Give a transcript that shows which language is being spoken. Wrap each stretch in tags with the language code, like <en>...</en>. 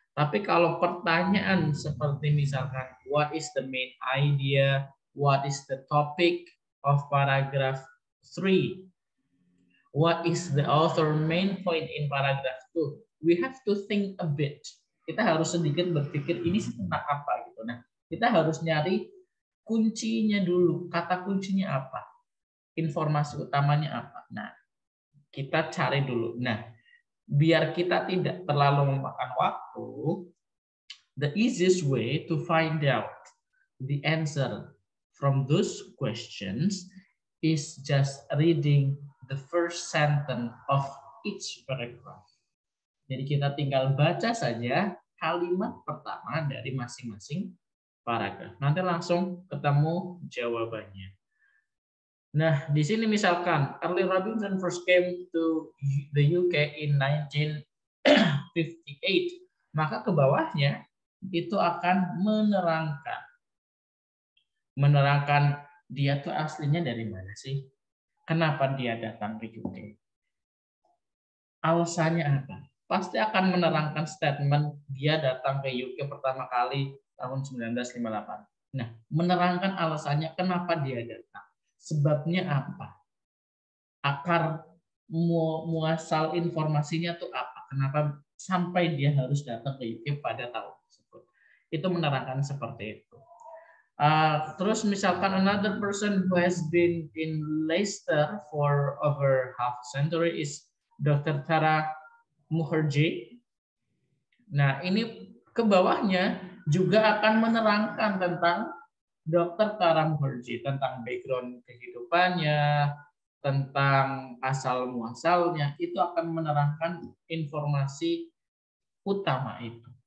<id>Tapi kalau pertanyaan seperti misalkan</id> <en>what is the main idea, what is the topic of paragraph 3, what is the author main point in paragraph 2, we have to think a bit.</en> <id>Kita harus sedikit berpikir ini tentang apa gitu. Nah, kita harus nyari kuncinya dulu, kata kuncinya apa, informasi utamanya apa. Nah, kita cari dulu. Nah, biar kita tidak terlalu memakan waktu,</id> <en>the easiest way to find out the answer from those questions is just reading the first sentence of each paragraph.</en> <id>Jadi kita tinggal baca saja kalimat pertama dari masing-masing paragraf. Nanti langsung ketemu jawabannya. Nah, di sini misalkan</id> <en>Early Robinson first came to the UK in 1958,</en> <id>maka ke bawahnya itu akan menerangkan dia tuh aslinya dari mana sih? Kenapa dia datang ke UK? Alasannya apa? Pasti akan menerangkan statement dia datang ke UK pertama kali tahun 1958. Nah, menerangkan alasannya kenapa dia datang. Sebabnya apa? Akar muasal informasinya tuh apa? Kenapa sampai dia harus datang ke UK pada tahun tersebut? Itu menerangkan seperti itu. Terus misalkan</id> <en>another person who has been in Leicester for over half a century is Dr. Tara Mukherjee.</en> <id>Nah, ini ke bawahnya juga akan menerangkan tentang Dr. Tara Mukherjee, tentang background kehidupannya, tentang asal muasalnya, itu akan menerangkan informasi utama itu.</id>